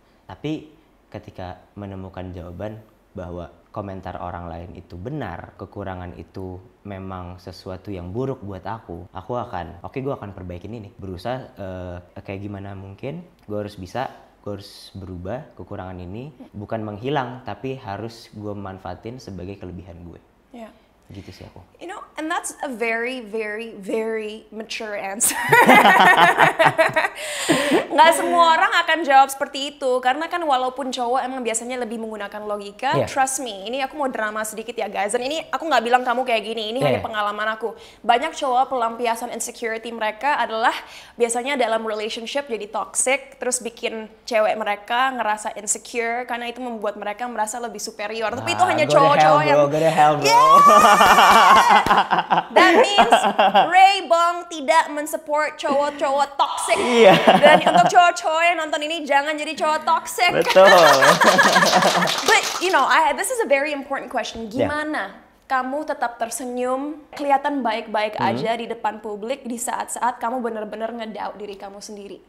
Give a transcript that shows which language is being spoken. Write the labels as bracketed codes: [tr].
[id] Tapi ketika menemukan jawaban bahwa komentar orang lain itu benar, kekurangan itu memang sesuatu yang buruk buat aku akan gue akan perbaikin ini, berusaha kayak gimana mungkin gue harus berubah kekurangan ini, bukan menghilang tapi harus gue manfaatin sebagai kelebihan gue. [en] Yeah. [id] Gitu sih aku. [en] You know, and that's a very, very, very mature answer. [id] Nggak semua orang akan jawab seperti itu, karena kan walaupun cowok emang biasanya lebih menggunakan logika, [en] trust me, [id] ini aku mau drama sedikit ya guys, dan ini aku nggak bilang kamu kayak gini, ini hanya pengalaman aku. Banyak cowok pelampiasan insecurity mereka adalah biasanya dalam relationship jadi toxic, terus bikin cewek mereka ngerasa insecure, karena itu membuat mereka merasa lebih superior. Tapi itu hanya cowok-cowok yang... [en] Go to hell, bro. That means [id] Ray Bong tidak mensupport cowok-cowok toxic. Dan untuk cowok-cowok yang nonton ini jangan jadi cowok toxic. Betul. [en] But you know, this is a very important question. [id] Gimana kamu tetap tersenyum, kelihatan baik-baik aja di depan publik di saat-saat kamu benar-benar ngedoubt diri kamu sendiri?